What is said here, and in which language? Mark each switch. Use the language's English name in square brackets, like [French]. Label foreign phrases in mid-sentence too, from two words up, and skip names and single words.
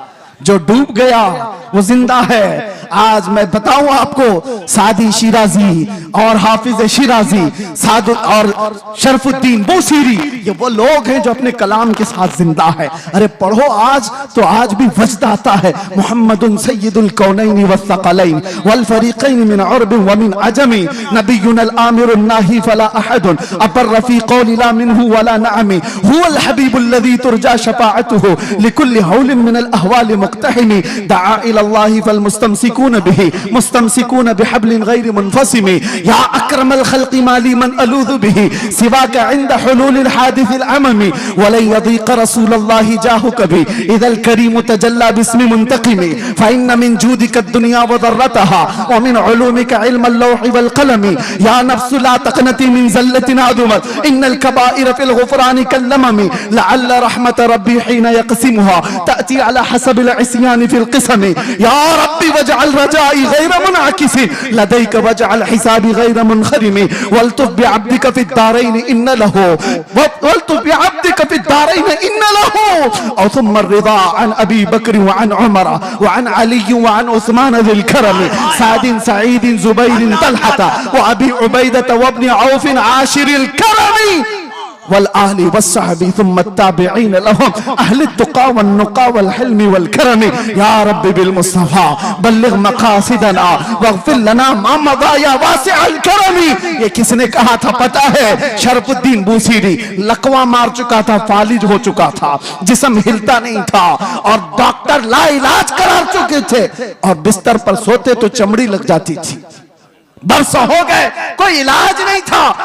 [Hindi] जो डूब गया वो जिंदा है। आज मैं बताऊं आपको, सादी शिराजी और हाफिज शिराजी, साद और शरफुद्दीन बूसीरी, ये वो लोग हैं जो अपने कलाम के साथ जिंदा है। अरे पढ़ो आज तो आज भी वजद आता है। [Arabic] محمد سيد الكونين والثقلين والفريقين من عرب ومن عجم، نبي الآمر الناهي فلا أحد أبر في قول لا منه ولا نعم، هو الحبيب الذي ترجى شفاعته لكل هول من الأهوال مقتحم، دعا إلى الله فالمستمسكون به مستمسكون بحبل غير منفصم، يا أكرم الخلق ما لي من ألوذ به سواك عند حلول الحادث العمم، ولن يضيق رسول الله جاهك بي إذا الكريم تجلى باسم منتقم، فإن من جودك الدنيا وضرتها ومن علومك علم اللوح والقلم, يا نفس لا تقنطي من زلة عظمت إن الكبائر في الغفران كاللمم، لعل رحمة ربي حين يقسمها تأتي على حسب العصيان في القسم، يا ربي واجعل رجائي غير منعكس لديك واجعل حسابي غير منخرم، والطف بعبدك في الدارين إن له والطف بعبدك في الدارين إن له، और ثم الرضا عن أبي بكر وعن عمر وعن علي وعن عثمان ذي الكرم، سعد سعيد زبير طلحة وأبي عبيدة وابن عوف عاشر الكرم، والآل والصحب ثم التابعين لهم أهل التقى والنقى والحلم والكرم، يا ربي بالمصطفى بلغ مقاصدنا واغفر لنا ما مضى يا واسع الكرم। [Hindi] ये किसने कहा था पता है? शरफुद्दीन बूसीरी। लकवा मार चुका था, फालिज हो चुका था, जिस्म हिलता नहीं था, और डॉक्टर लाइलाज करार चुके थे, और बिस्तर पर सोते तो चमड़ी लग जाती थी। बरसों हो गए, कोई इलाज नहीं था।